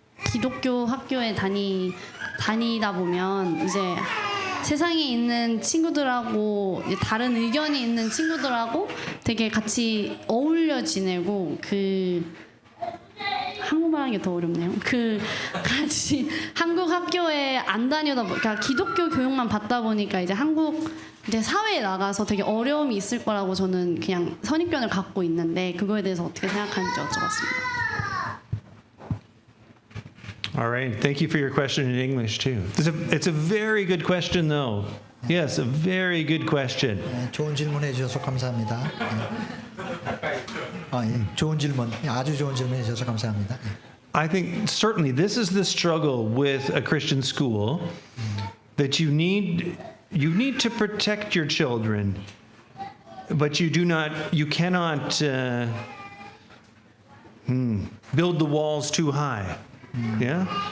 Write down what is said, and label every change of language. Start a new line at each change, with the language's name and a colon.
Korean: 기독교 학교에 다니다 보면 이제 세상에 있는 친구들하고 다른 의견이 있는 친구들하고 되게 같이 어울려 지내고 한국말 하는 게 더 어렵네요. 같이 한국 학교에 안 다니다 그러니까 기독교 교육만 받다 보니까 이제 한국 이제 사회에 나가서 되게 어려움이 있을 거라고 저는 그냥 선입견을 갖고 있는데 그거에 대해서 어떻게 생각하는지 여쭤봤습니다.
English: All right. Thank you for your question in English too. It's a very good question, though. Yes, a very good question.
Korean: 좋은 질문해 주셔서 감사합니다. 좋은 질문, 아주 좋은 질문해 주셔서 감사합니다.
English: I think certainly this is the struggle with a Christian school, that you need to protect your children, but you cannot build the walls too high. Yeah?